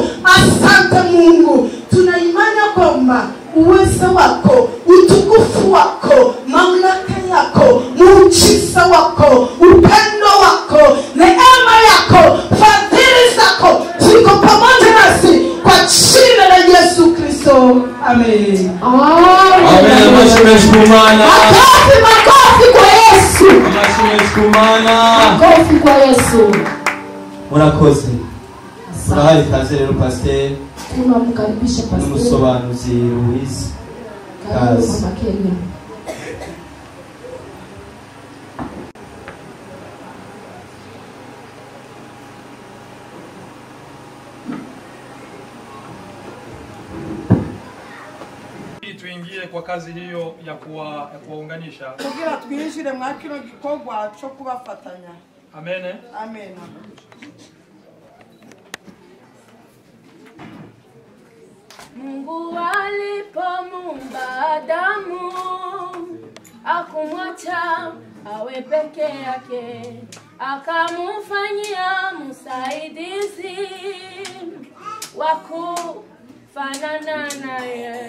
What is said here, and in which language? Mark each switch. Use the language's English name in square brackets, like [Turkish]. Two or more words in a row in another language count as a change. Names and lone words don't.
[Swahili] Asante Mungu, tuna imani kwamba uwezo wako, utukufu wako, mamlaka yako, muujiza wako, upendo wako, neema yako, fadhili zako ziko pamoja nasi kwa jina la Yesu Kristo. Amen. Amen. Makofi kwa Yesu. Makofi kwa Yesu. [Rundi] murakoze. Murahari kaze rero pasteur. [Swahili] Tunamkaribisha pasteur. [Rundi] N'umusobanuzi Louise. Kaze. [Swahili] Tuingie kwa kazi hiyo ya kuwaunganisha. [Rundi] Kugira twinjire mwa kino gikorwa cyo kubafatanya. [Swahili] Amen. Amen. Mungu alipomuumba Adamu akumwacha awe peke yake, akamufanyia msaidizi waku fanana naye.